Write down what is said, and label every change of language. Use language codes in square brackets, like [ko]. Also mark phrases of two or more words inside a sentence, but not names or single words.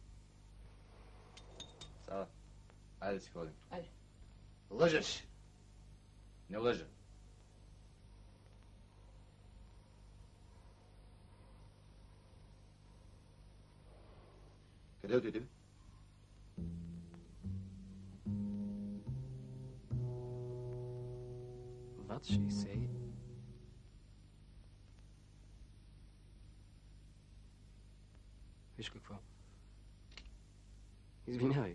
[bg] Сава, айде да си ходим. Айде. Лъжеш. Не лъжа. Къде отиде? [en] What she say? [bg] Виж какво. Извинявай.